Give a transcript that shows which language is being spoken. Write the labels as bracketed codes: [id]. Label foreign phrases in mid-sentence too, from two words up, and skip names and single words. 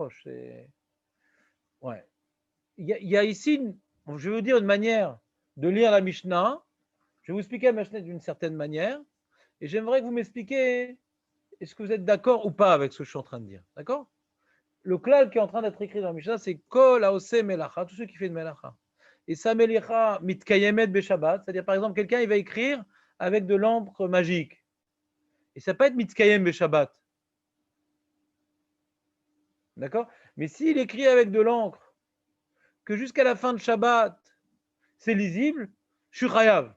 [fr] Ouais. Il y a ici, je vais vous dire une manière de lire la Mishnah. Je vais vous expliquer la Mishnah d'une certaine manière. Et j'aimerais que vous m'expliquiez, est-ce que vous êtes d'accord ou pas avec ce que je suis en train de dire? D'accord? Le klal qui est en train d'être écrit dans la Mishnah, c'est [he] כל העושה מלאכה, [fr] tous ceux qui font de melacha. Et sa melacha [he] מתקיימת בשבת, [fr] c'est-à-dire par exemple, quelqu'un il va écrire avec de l'encre magique. Et ça peut être [he] מתקיים בשבת. [fr] D'accord? Mais s'il écrit avec de l'encre, que jusqu'à la fin de Shabbat, c'est lisible, je suis chayav.